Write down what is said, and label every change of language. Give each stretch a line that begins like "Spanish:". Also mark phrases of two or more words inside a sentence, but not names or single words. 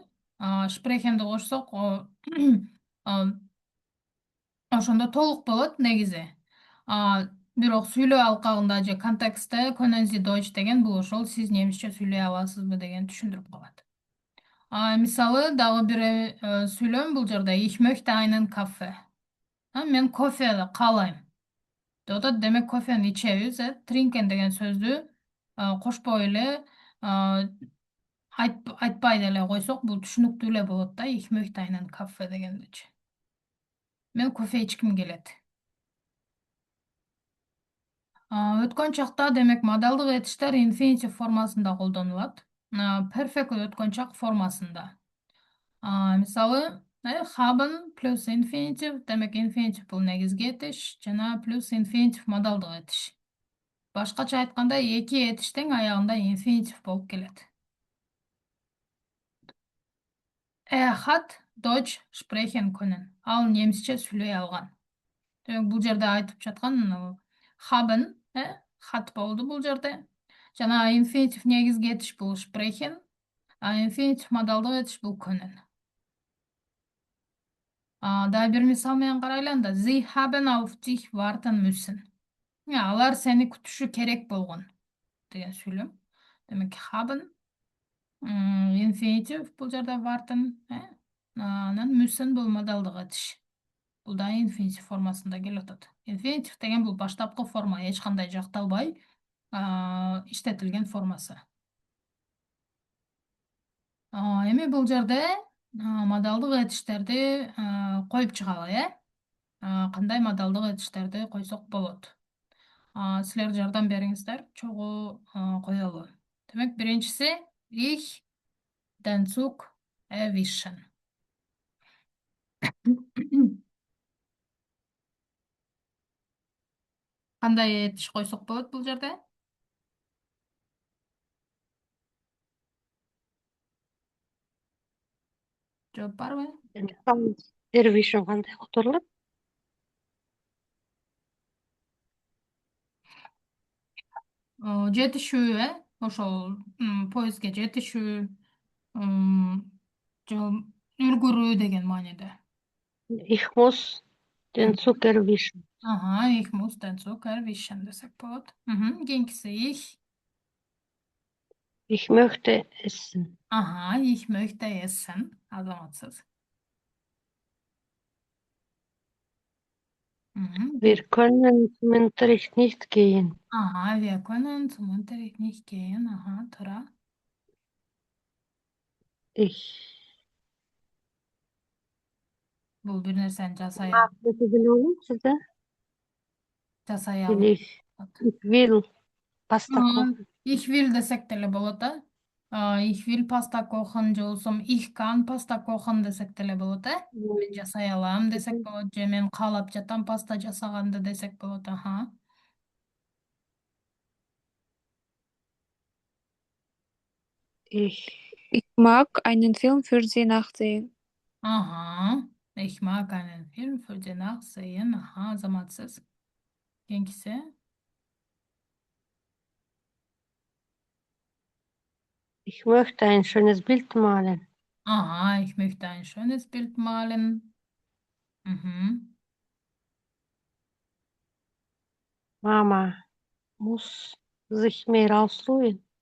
Kyrgyz: Sprechen-ди кошсок, ошондо толук болот негизи. Бирок сүйлөө алкагында же контекстте
German: können Sie Deutsch
Kyrgyz: деген бул ошол сиз немисче сүйлөй аласызбы деген түшүндүрүп калат. Мисалы, дагы бир сүйлөм бул жерде
German: ich möchte einen Kaffee.
Kyrgyz: Мен кофе каалайм. Демек кофени ичебиз, trinken деген сөздү кошпой эле айтпай деле койсок, бул түшүнүктүү эле болот да,
German: ich möchte einen Kaffee дегендичи.
Kyrgyz: Мен кофе ичким келет. Өткөн чакта демек модалдык этиштер infinitive формасында колдонулат. Perfect өткөн чак формасында. Мисалы, haben плюс infinitive, демек infinitive бул негизги этиш, жана плюс infinitive модалдык этиш. Башкача айтканда, эки этиштин аягында infinitive болуп келет.
German: Hat Deutsch sprechen können.
Kyrgyz: Ал немисче сүйлөй алган. Демек бул жерде айтып жаткан
German: haben, hat
Kyrgyz: болду бул жерде. Жана infinitive негизги этиш бул sprechen, infinitive модалдык этиш бул können. Дагы бир мисал менен карайлы анда.
German: Sie haben auf dich warten müssen.
Kyrgyz: Алар сени күтүшү керек болгон деген сүйлөм. Демек haben infinitive бул жерде warten, анан müssen бул модалдык этиш. Бул да infinitive формасында келип атат. Infinitive деген бул баштапкы форма, эч кандай жакталбай иштетилген формасы. Эми бул жерде модалдык этиштерди коюп чыгалы, э? Кандай модалдык этиштерди койсок болот? Силер жардам бериңиздер, чогуу коелу. Демек, биринчиси
German: ich den Zug erwischen.
Kyrgyz: Кандай этиш койсок болот бул жерде? Жооп барбы? Erwischen кандай которулат? Жетишүү, ошол поездге жетишүү, же үлгүрүү деген мааниде.
German: Ich muss den Zug erwischen. Ага, ich muss den Zug erwischen
Kyrgyz: десек болот. Кийинкиси
German: ich. Ich möchte essen. Ага, ich möchte essen. Азаматсыз. Wir können zum Unterricht nicht gehen. Ага, wir können zum Unterricht nicht gehen.
Kyrgyz: Ага, туура.
German: Ich
Kyrgyz: Бул бир нерсени жасай size. алып.
German: Ich will Pasta
Kyrgyz: Ага,
German: kochen. ich will
Kyrgyz: десек деле болот, э?
German: Ich will pasta kochen
Kyrgyz: же болсом
German: ich kann pasta kochen
Kyrgyz: десек деле болот, э? Мен жасай алам десек болот, же мен каалап жатам паста жасаганды десек болот, аха.
German: Ich mag einen Film für Sie nachsehen. Ага, ich mag einen Film für die Nachsehen.
Kyrgyz: Аха, азаматсыз. Кийинкиси.
German: Ich möchte ein schönes Bild malen. Ага, ich möchte ein schönes Bild malen. Mama muss sich mehr ausruhen.